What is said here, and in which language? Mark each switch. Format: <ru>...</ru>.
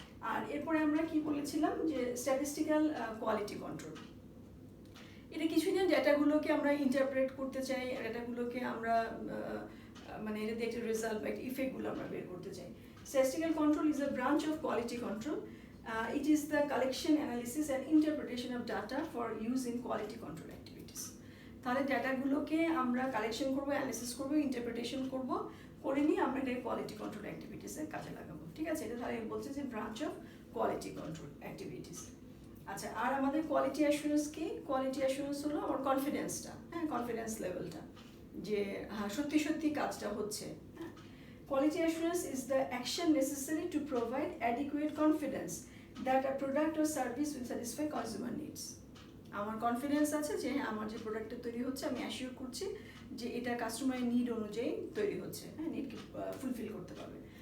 <bn>আর এরপরে আমরা কি বলেছিলাম যে স্ট্যাটিস্টিক্যাল কোয়ালিটি কন্ট্রোল, এটা কিছুই না, ডেটাগুলোকে আমরা ইন্টারপ্রেট করতে চাই, ডেটাগুলোকে আমরা মানে এটা দিয়ে একটা রেজাল্ট বা একটা ইফেক্টগুলো আমরা বের করতে চাই।</bn> <en>Statistical control is a branch of quality control. It is the collection, analysis and interpretation of data for use in quality control activities.</en> <bn>তাহলে ডেটাগুলোকে আমরা কালেকশন করব, অ্যানালিসিস করব, ইন্টারপ্রিটেশন করব, করে নিয়ে আমরা এটা কোয়ালিটি কন্ট্রোল অ্যাক্টিভিটিসে কাজে লাগাবো, ঠিক আছে। এটা তাহলে বলছে যে branch of quality control activities. আচ্ছা, আর আমাদের কোয়ালিটি অ্যাসুরেন্স কি? কোয়ালিটি অ্যাসুরেন্স হলো আমার কনফিডেন্সটা, হ্যাঁ, কনফিডেন্স লেভেলটা, যে হ্যাঁ সত্যি সত্যি কাজটা হচ্ছে।</bn> <en>Quality assurance is the action necessary to provide adequate confidence that a product or service will satisfy consumer needs.</en> <bn>আমার কনফিডেন্স আছে যে হ্যাঁ আমার যে প্রোডাক্টটা তৈরি হচ্ছে, আমি অ্যাসিওর করছি যে এটা কাস্টমারের নিড অনুযায়ী তৈরি হচ্ছে, হ্যাঁ, নিডকে ফুলফিল করতে পারবে।</bn>